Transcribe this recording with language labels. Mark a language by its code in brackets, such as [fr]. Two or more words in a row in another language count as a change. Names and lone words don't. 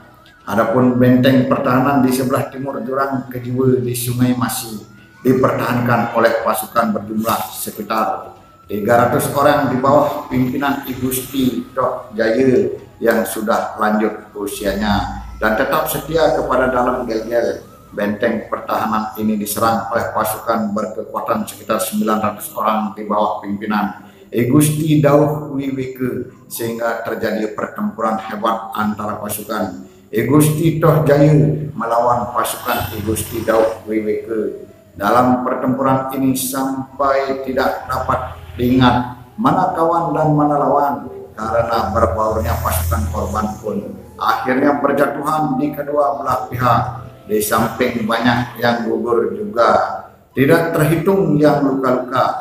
[id] Adapun benteng pertahanan di sebelah timur Jurang Kejiwe di Sungai Masi dipertahankan oleh pasukan berjumlah sekitar 300 orang di bawah pimpinan I Gusti Toh Jaya yang sudah lanjut usianya dan tetap setia kepada dalam Gelgel. Benteng pertahanan ini diserang oleh pasukan berkekuatan sekitar 900 orang di bawah pimpinan I Gusti Dauh Wiweke, sehingga terjadi pertempuran hebat antara pasukan I Gusti Toh Jaya melawan pasukan I Gusti Dauh Wiweke. Dalam pertempuran ini sampai tidak dapat diingat mana kawan dan mana lawan, karena berbaurnya pasukan korban pun akhirnya berjatuhan di kedua belah pihak. Di samping banyak yang gugur juga, tidak terhitung yang luka-luka.